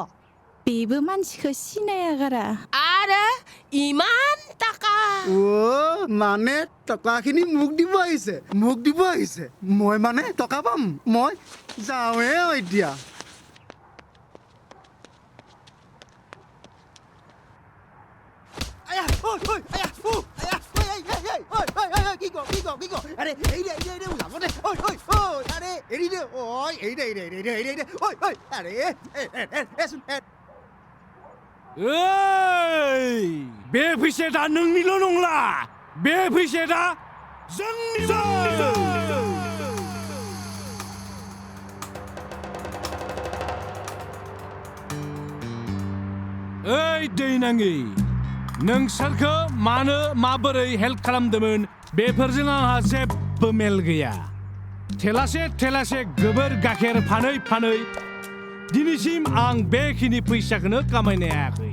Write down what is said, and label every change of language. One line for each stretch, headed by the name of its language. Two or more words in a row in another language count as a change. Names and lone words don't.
Bodo: बेबो मानसिखौ सिनाया गारा आरो इमान टाका
Assamese: অ মানে টকাখিনি মোক দিব আহিছে মই মানে টকা পাম মই যাওঁৱে এতিয়া আয়া ঐ আয়া আয়া কি গো আরে এই রে উলাব দে ঐ আরে এৰি দে ঐ এই দে ঐ আরে শুন
Bodo: ओइ बे फैसाया नोंनिल' नंला बे फैसाया जोंनिबो ओइ दै नाङि नोंसोरखौ मानो माबोरै हेल्प खालामदोंमोन बेफोरजों आंहा जेबो मेल गैया थेलासे गोबोर गाखेर फानै दिनैसिम आं बेखिनि फैसाखौनो खामायनो हायाखै